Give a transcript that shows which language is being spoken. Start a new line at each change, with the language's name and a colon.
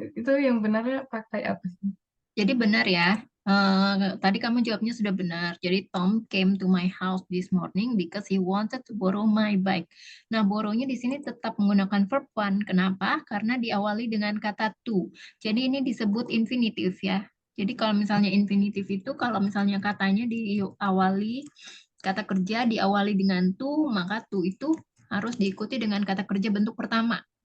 Indonesian: Itu yang benarnya pakai apa sih? Jadi benar ya. Tadi kamu jawabnya sudah benar. Jadi
English: Tom came to my house this morning because he wanted to borrow my bike.
Indonesian: Nah, borrow-nya di sini tetap menggunakan verb one. Kenapa? Karena diawali dengan kata to. Jadi ini disebut infinitif ya. Jadi kalau misalnya infinitif itu kalau misalnya katanya diawali kata kerja diawali dengan to, maka to itu harus diikuti dengan kata kerja bentuk pertama.